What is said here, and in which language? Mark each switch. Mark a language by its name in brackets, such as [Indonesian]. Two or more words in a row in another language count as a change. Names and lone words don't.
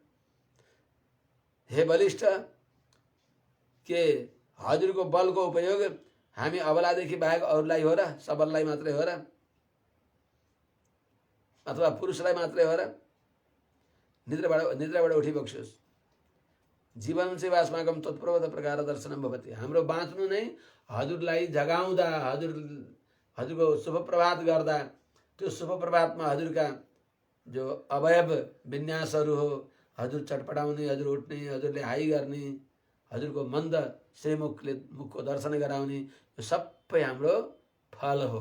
[Nepali] हे बलिष्ठ, के हजुरको बलको उपयोग हामी अबलादेखि बाहेक अरूलाई हो र? सबललाई मात्रै हो र? अथवा पुरुषलाई मात्रै हो र? निद्राबाट उठिबक्सियोस्। जीवन चाहिँ [Sanskrit] अस्माकं तत्प्रवत प्रकार दर्शनम भवति, [Nepali] हाम्रो बाँच्नु नै हजुरलाई जगाउँदा, हजुरको शुभ प्रभात गर्दा, त्यो शुभ प्रभातमा हजुरका जो अवयव विन्यासहरू हो, हजुर चटपटाउने, हजुर उठ्ने, हजुरले हाई गर्ने, हजुरको मन्द श्रीमुखले मुखको दर्शन गराउने, यो सबै हाम्रो फल हो।